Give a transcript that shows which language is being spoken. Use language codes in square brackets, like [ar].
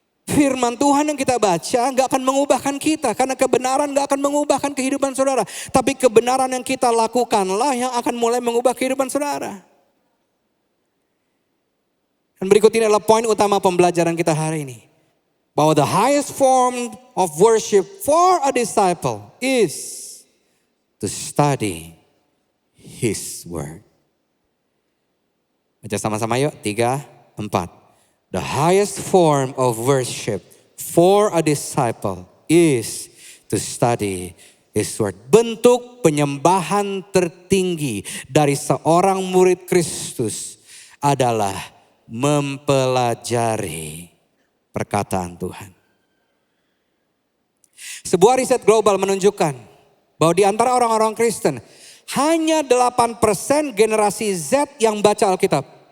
[id] Firman Tuhan yang kita baca gak akan mengubahkan kita. Karena kebenaran gak akan mengubahkan kehidupan saudara. Tapi kebenaran yang kita lakukanlah yang akan mulai mengubah kehidupan saudara. Dan berikut ini adalah poin utama pembelajaran kita hari ini. Bahwa [en] the highest form of worship for a disciple is to study His Word. [id] Baca sama-sama yuk, [en] 3, 4. The highest form of worship for a disciple is to study His Word. [id] Bentuk penyembahan tertinggi dari seorang murid Kristus adalah mempelajari perkataan Tuhan. Sebuah riset global menunjukkan bahwa di antara orang-orang Kristen hanya 8% generasi Z yang baca Alkitab.